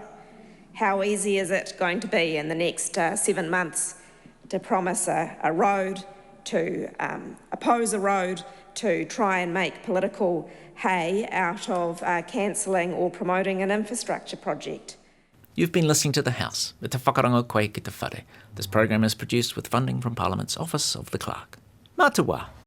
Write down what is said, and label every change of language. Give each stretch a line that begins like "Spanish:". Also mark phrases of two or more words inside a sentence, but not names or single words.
English: How easy is it going to be in the next 7 months to promise a road, to oppose a road, to try and make political hay out of cancelling or promoting an infrastructure project? You've been listening to The House,
Māori: Te Whakarango Koe Ki Te Whare.
English: This program is produced with funding from Parliament's Office of the Clerk.
Māori: Mā te wā.